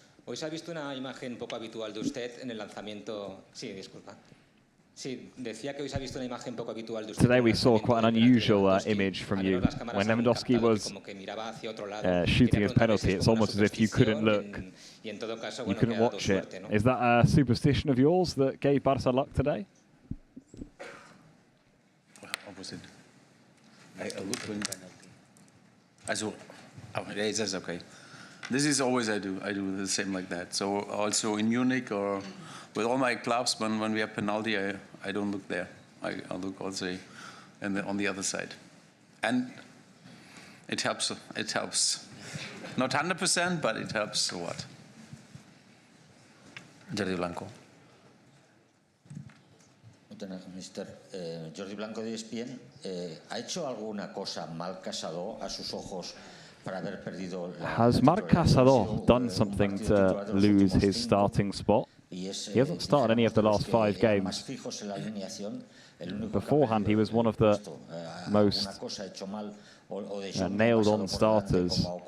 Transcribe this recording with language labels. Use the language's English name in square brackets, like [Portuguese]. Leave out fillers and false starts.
[Spanish] Hoy se ha visto una imagen poco habitual de usted en el lanzamiento. Sí, disculpa. Sí, decía que hoy se ha visto una imagen poco habitual de usted. [English] Today we saw quite an unusual image from you. When Lewandowski was shooting his penalty, it's almost as if you couldn't look. You couldn't watch it. Is that a superstition of yours that gave Barça luck today? Opposite. I look when penalty. That's okay. This is always I do the same like that. So also in Munich or with all my clubs, when we have penalty, I don't look there. I look also on the other side, and it helps. It helps. Not 100%, but it helps a lot. Jordi Blanco. [Spanish] Mister, Jordi Blanco de ESPN, ¿ha hecho alguna cosa mal Casado a sus ojos para haber perdido la [English] Has Marc Casado done something to lose his starting spot? He hasn't started any of the last 5 games. Beforehand, he was one of the most nailed-on starters.